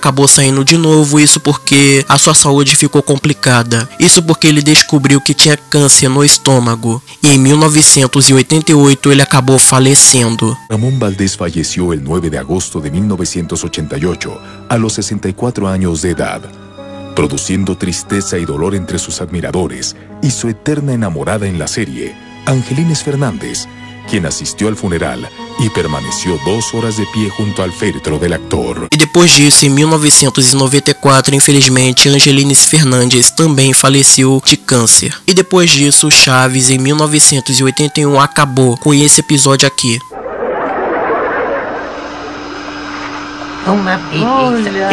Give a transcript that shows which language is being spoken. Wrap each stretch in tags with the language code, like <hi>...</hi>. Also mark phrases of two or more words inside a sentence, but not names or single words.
<pt>acabou saindo de novo, isso porque a sua saúde ficou complicada. Isso porque ele descobriu que tinha câncer no estômago. E em 1988 ele acabou falecendo.</pt> <es>Ramón Valdés falleció el 9 de agosto de 1988, a los 64 años de edad, produciendo tristeza y dolor entre sus admiradores y su eterna enamorada en la serie, Angelines Fernández, quien asistió al funeral</es> <pt>e permaneceu</pt> <es>2 horas de pie</es> <pt>junto ao</pt> <es>féretro del actor.</es> <pt>E depois disso, em 1994, infelizmente, Angelines Fernandes também faleceu de câncer. E depois disso, Chaves, em 1981, acabou com esse episódio aqui. Uma beleza.</pt>